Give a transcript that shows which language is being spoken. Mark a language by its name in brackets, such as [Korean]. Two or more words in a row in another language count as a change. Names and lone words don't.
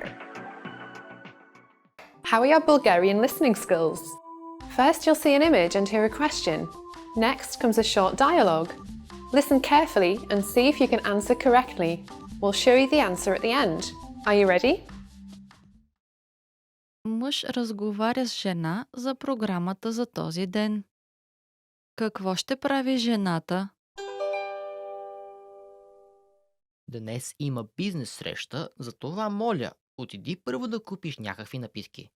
[English] How are your Bulgarian listening skills? First, you'll see an image and hear a question. Next comes a short dialogue. Listen carefully and see if you can answer correctly. We'll show you the answer at the end. Are you ready? [Bulgarian] Мъж разговаря с жена за програмата за този ден. Какво ще прави жената? Днес има бизнес среща, затова моля, отиди първо да купиш някакви напитки.